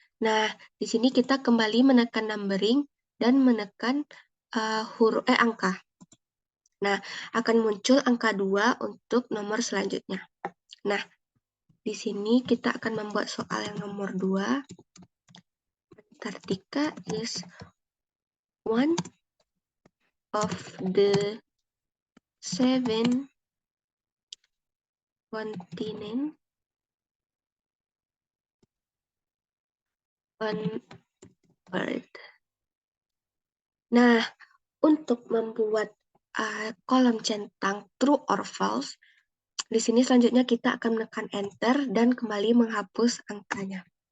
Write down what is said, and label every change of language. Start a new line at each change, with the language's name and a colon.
Indonesian: Nah, di sini kita kembali menekan numbering dan menekan angka. Nah, akan muncul angka 2 untuk nomor selanjutnya. Nah, di sini kita akan membuat soal yang nomor 2.
English: Antartika is one of the 7 continents on Earth.
Indonesian: Nah, untuk membuat kolom centang
English: true or false,
Indonesian: di sini selanjutnya kita akan menekan Enter dan kembali menghapus angkanya.